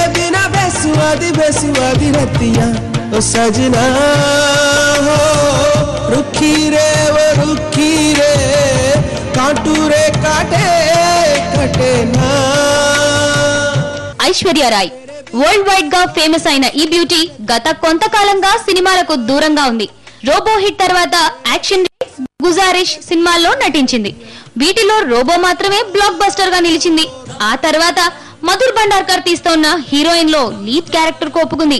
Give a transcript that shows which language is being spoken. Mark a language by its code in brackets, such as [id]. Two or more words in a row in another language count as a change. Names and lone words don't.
[hi] बिना बेसुआदी रतिया ओ सजना हो रुखी रे वो रुखी रे काटू रे काटे कटे ना. [te] ఐశ్వర్య రాయ్ [en] world wide [te] గా ఫేమస్ అయిన ఈ బ్యూటీ గత కొంతకాలంగా సినిమాలకు దూరంగా ఉంది. రోబో హిట్ తర్వాత యాక్షన్ గుజారిష్ సినిమాల్లో నటించింది. వీటిలో రోబో మాత్రమే [en] block buster [te] గా నిలిచింది. ఆ తర్వాత మధుర్ భండార్కర్ తీస్తోన్న హీరోయిన్ లో [en] lead character [te] కు ఒప్పుకుంది.